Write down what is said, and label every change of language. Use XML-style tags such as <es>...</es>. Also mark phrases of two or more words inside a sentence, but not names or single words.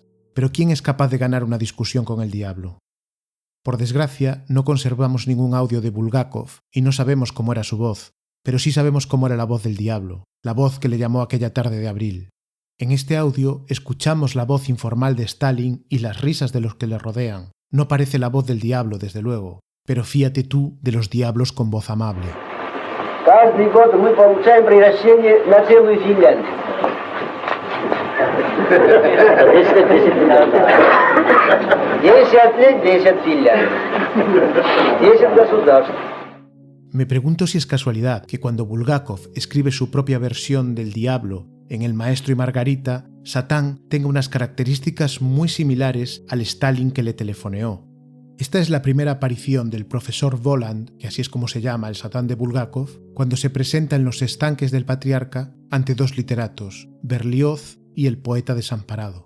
<es>Pero ¿quién es capaz de ganar una discusión con el diablo? Por desgracia, no conservamos ningún audio de Bulgakov y no sabemos cómo era su voz, pero sí sabemos cómo era la voz del diablo, la voz que le llamó aquella tarde de abril. En este audio escuchamos la voz informal de Stalin y las risas de los que le rodean. No parece la voz del diablo, desde luego, pero fíate tú de los diablos con voz amable.</es> <ru>Каждый год мы получаем приращение на целую Финляндию. 10 лет, 10 Финляндий. 10 государств.</ru> <es>Me pregunto si es casualidad que cuando Bulgakov escribe su propia versión del diablo en El Maestro y Margarita, Satán tenga unas características muy similares al Stalin que le telefoneó. Esta es la primera aparición del profesor Voland, que así es como se llama el Satán de Bulgakov, cuando se presenta en los estanques del Patriarca ante dos literatos, Berlioz y el poeta desamparado.</es>